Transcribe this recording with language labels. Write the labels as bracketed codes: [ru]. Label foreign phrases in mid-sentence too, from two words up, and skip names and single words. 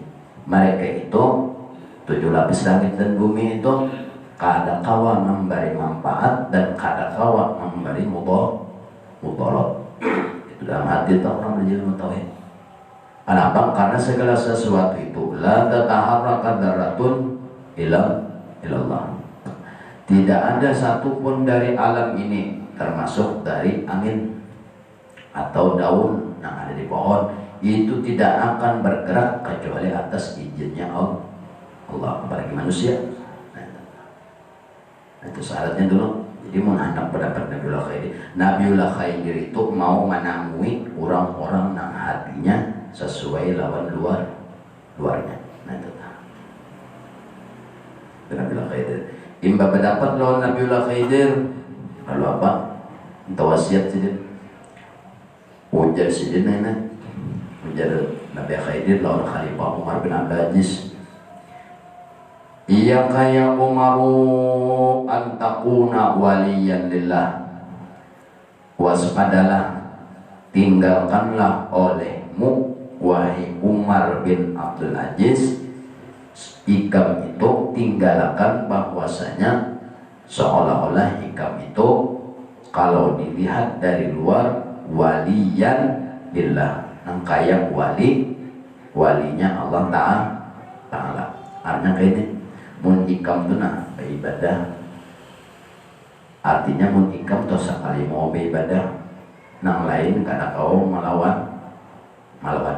[bjn] Mereka itu 7 lapis langit dan bumi itu kada kawa memberi manfaat dan kada kawa memberi mudarat. Itu dalam hati tak orang belajar ilmu tauhid. [id] Kenapa? Karena segala sesuatu itu [ar] لا تتحرك ذرة إلا الله. [id] Tidak ada satupun dari alam ini, termasuk dari angin atau daun yang ada di pohon, itu tidak akan bergerak kecuali atas izinnya Allah, apalagi manusia. Nah, itu syaratnya dulu. [bjn] Jadi mau hendak pendapat Nabiullah Khidir. Nabiullah Khidir itu mau menamui orang-orang yang hatinya sesuai lawan luarnya. Nah itu Nabiullah Khidir. Imba pendapat lawan Nabiullah Khidir. Lalu apa? Entah wasiat sidin. Ujar sidin ini. Ujar Nabi Khidir lawan Khalifah Umar bin Abdul Aziz. Iya kaya [ar] عمر أن تكون وليا لله. [bjn] Waspadalah, tinggalkanlah olehmu wahai Umar bin Abdul Aziz, ikam itu tinggalkan bahwasanya seolah-olah ikam itu kalau dilihat dari luar [ar] وليا لله, [bjn] nang kaya walinya Allah Ta'ala. Artinya kayak ini, mun ikam itu nah beribadah, artinya mun ikam tuh sekali mau beribadah, nang lain karena kau melawan.